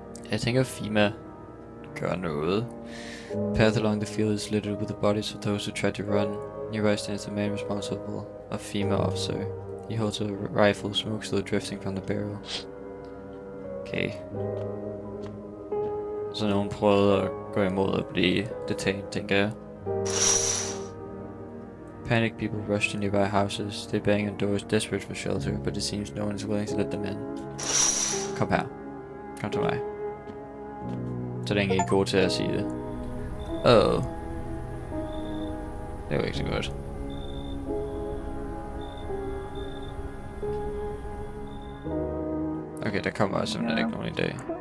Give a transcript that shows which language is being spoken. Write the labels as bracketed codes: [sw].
[da] Jeg tænker, Fima gør noget. [en] Path along the field is littered with the bodies of those who tried to run. Nearby stands the man responsible, a Fima officer. He holds a rifle, smoke still drifting from the barrel. Okay. [da] Så nogen prøvede at gå imod at blive detained, tænker jeg. [en] Panicked people rushed to nearby houses. They bang on doors, desperate for shelter, but it seems no one is willing to let them in. [da] Kom her. Kom til mig. Så længe I er gode til at sige det. Det var ikke så godt. Okay, der kommer også simpelthen ikke nogen i dag.